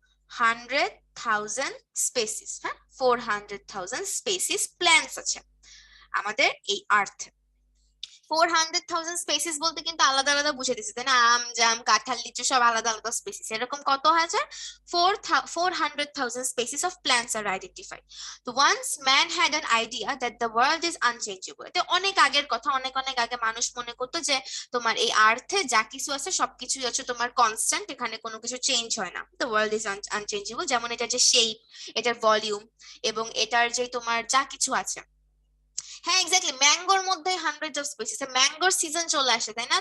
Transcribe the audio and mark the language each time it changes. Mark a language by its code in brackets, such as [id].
[en] 400,000 species. [bn] হ্যাঁ, 400,000 species plants আছে আমাদের এই আর্থ। 400,000 স্পেসিস বলতে কিন্তু আলাদা আলাদা বুঝে দিচ্ছে, তাই না? আম জাম কাঁঠাল লিচু সব আলাদা আলাদা স্পেসিস। এরকম কত হাজার? [en] 400,000 species of plants are identified. So once man had an idea that the world is unchangeable. [bn] এটা অনেক আগের কথা, অনেক অনেক আগে মানুষ মনে করতো যে তোমার এই আর্থে যা কিছু আছে সবকিছুই হচ্ছে তোমার কনস্ট্যান্ট, এখানে কোনো কিছু চেঞ্জ হয় না। [en] The world is unchangeable, [bn] যেমন এটার যে শেপ, এটার ভলিউম এবং এটার যে তোমার যা কিছু আছে। হ্যাঁ এক্স্যাক্টলি, ম্যাঙ্গোর মধ্যে [en] Hundred of species. [bn] ম্যাঙ্গোর সিজন চলে আসে, তাই না?